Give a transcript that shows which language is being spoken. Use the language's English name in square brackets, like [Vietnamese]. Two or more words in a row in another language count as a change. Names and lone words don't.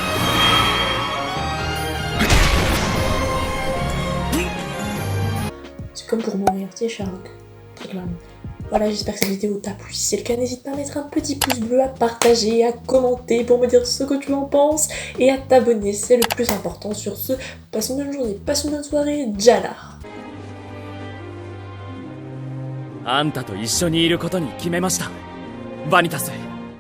[French] C'est comme pour Moriarty et Sherlock, très clairement. Voilà, j'espère que cette vidéo t'a plu. Si c'est le cas, n'hésite pas à mettre un petit pouce bleu, à partager, à commenter pour me dire ce que tu en penses et à t'abonner, c'est le plus important. Sur ce, passe une bonne journée, passe une bonne soirée, Jala. [Japanese] あんたと一緒にいることに決めましたバニタス